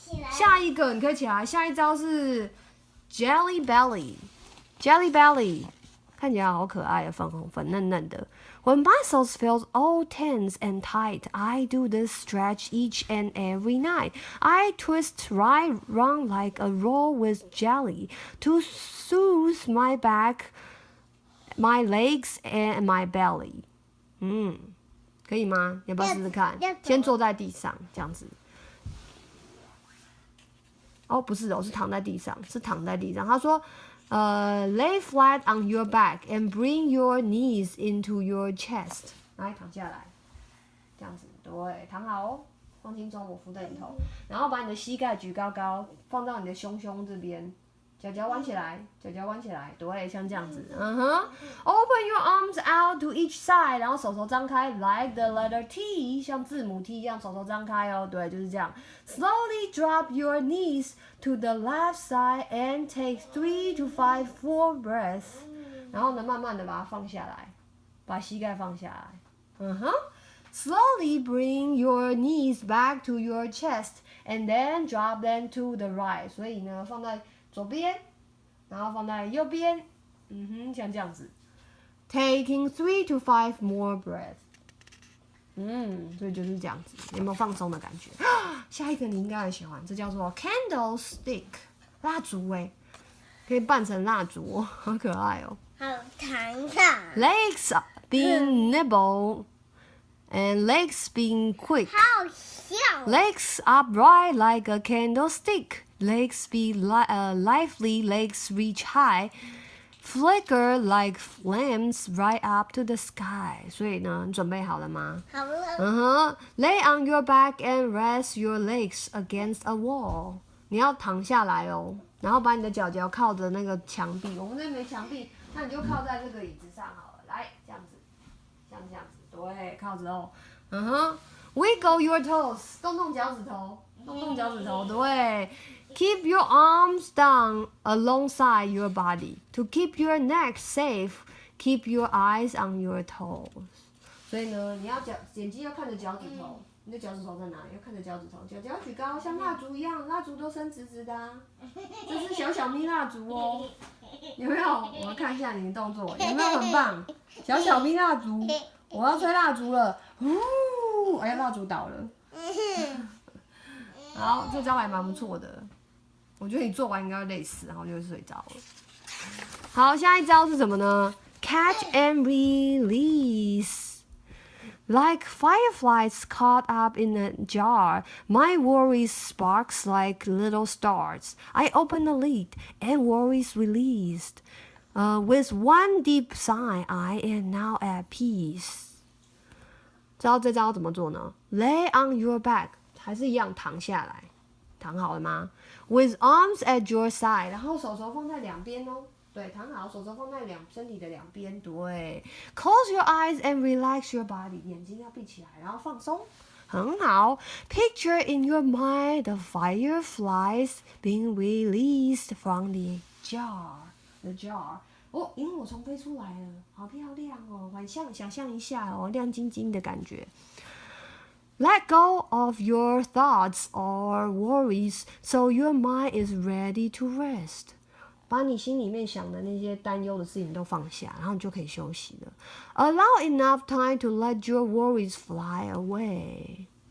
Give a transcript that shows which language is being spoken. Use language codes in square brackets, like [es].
[zh] 下一个你可以起来，下一招是 Jelly Belly。Jelly Belly 看起来好可爱的，粉红粉嫩嫩的。 [en] When muscles feel all tense and tight, I do this stretch each and every night. I twist right round like a roll with jelly to soothe my back, my legs, and my belly. [zh] 可以吗？要不要试试看？先坐在地上，这样子。哦，不是哦，是躺在地上，是躺在地上。他说。 [en] Lay flat on your back and bring your knees into your chest. [zh] 来，躺下来，这样子，对，躺好哦，放轻松，我扶着你头，然后把你的膝盖举高高，放到你的胸这边，脚脚弯起来，脚脚弯起来，对，像这样子， [en] Open your arms out to each side， [zh] 然后手手张开 ， [en] like the letter T， [zh] 像字母 T 一样，手手张开哦，对，就是这样。 [en] Slowly drop your knees to the left side and take 3 to 5 full breaths， [zh] 然后呢，慢慢的把它放下来，把膝盖放下来， [en] Slowly bring your knees back to your chest and then drop them to the right， [zh] 所以呢，放在左边，然后放在右边，像这样子。 [en] Taking 3 to 5 more breaths。 [zh] 所以就是这样子，有没有放松的感觉？下一个你应该很喜欢，这叫做 [en] candlestick， [zh] 蜡烛可以扮成蜡烛哦，好可爱哦。好糖啊 [en] Legs being nimble and legs being quick. [zh] 好笑。 [en] Legs upright like a candlestick. Legs be lively. Legs reach high. Flicker like flames right up to the sky. [zh] 所以呢，你准备好了吗？好了。 [en] Lay on your back and rest your legs against a wall. [zh] 你要躺下来哦，然后把你的脚脚靠着那个墙壁。我们那没墙壁，那你就靠在这个椅子上好了。来，这样子，像这样子，对，靠着哦。 [en] Wiggle your toes， [zh] 动动脚趾头，动动脚趾头，对。 [en] Keep your arms down alongside your body to keep your neck safe. Keep your eyes on your toes. [zh] 所以呢，你要眼睛要看着脚趾头，你的脚趾头在哪里？要看着脚趾头，脚脚举高，像蜡烛一样，蜡烛都伸直直的啊。这是小小咪蜡烛哦，有没有？我要看一下你的动作，有没有很棒？小小咪蜡烛，我要吹蜡烛了，哎呀，蜡烛倒了。好，这招还蛮不错的。我觉得你做完应该会累死，然后就会睡着了。好，下一招是什么呢？ [en] Catch and release. Like fireflies caught up in a jar, my worries sparks like little stars. I open the lid, and worries released. With one deep sigh, I am now at peace. [zh] 知道这招怎么做呢？ [en] Lay on your back， [zh] 还是一样躺下来，躺好了吗？ [en] With arms at your side， [zh] 然后手手放在两边哦。对，躺好，手手放在身体的两边。对 ， [en] Close your eyes and relax your body， [zh] 眼睛要闭起来，然后放松，很好。 [en] Picture in your mind the fireflies being released from the jar。 [zh] 哦，萤火虫飞出来了，好漂亮哦！想象一下哦，亮晶晶的感觉。 [en] Let go of your thoughts or worries so your mind is ready to rest. [zh] 把你心里面想的那些担忧的事情都放下，然后你就可以休息了。 [en] Allow enough time to let your worries fly away.